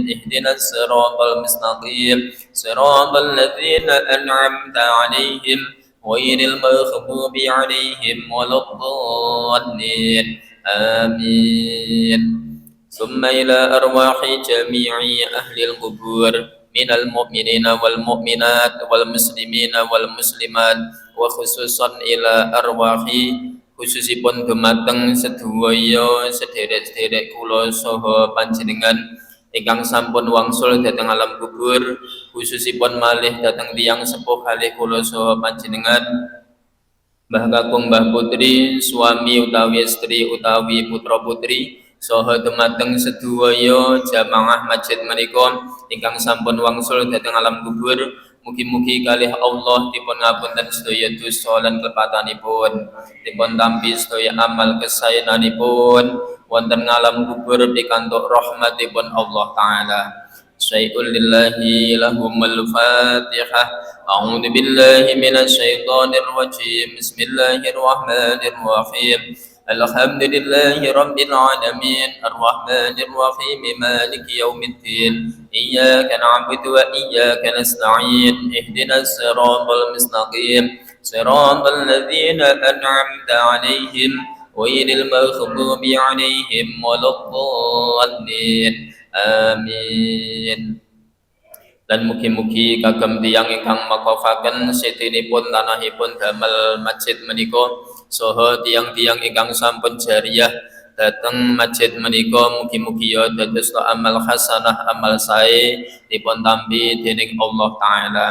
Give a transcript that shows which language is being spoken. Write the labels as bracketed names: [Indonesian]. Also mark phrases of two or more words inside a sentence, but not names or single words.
[Arabic] اهدنا الصراط المستقيم. صراط الذين أنعمت عليهم غير المغضوب عليهم ولا الضالين. Amin. ثم إلى أرواح جميع أهل القبور من المؤمنين والمؤمنات والمسلمين والمسلمات وخصوصا إلى أرواح [Javanese] khususipun dumateng sedaya sederek-sederek kula saha panjenengan ingkang sampun wangsul dhateng alam kubur, khususipun malih dhateng tiyang sepuh kalih kula saha panjenengan Mbah Kakung Mbah Putri, suami utawi istri utawi putra putri saha dumateng sedaya jamaah masjid menika ingkang sampun wangsul dhateng alam kubur, mugi-mugi kalih Allah dipun ngapunten sedaya dosa lan klepatanipun, dipun tampi sedaya amal kesaenanipun wonten alam kubur pikantuk rahmatipun Allah taala. [Arabic] شيء لله لهم الفاتحة. أعوذ بالله من الشيطان الرجيم. بسم الله الرحمن الرحيم. الحمد لله رب العالمين. الرحمن الرحيم. مالك يوم الدين. إياك نعبد وإياك نستعين. اهدنا الصراط المستقيم. صراط الذين أنعمت عليهم غير المغضوب عليهم ولا الضالين. Amin. [Javanese] Dan mugi-mugi kagem tiyang ingkang makofaken setinipun tanahipun damel masjid menika saha tiyang-tiyang ingkang sampun jariyah dhateng masjid menika, mugi-mugi ya dados amal hasanah amal sae dipun tampi dening Allah taala.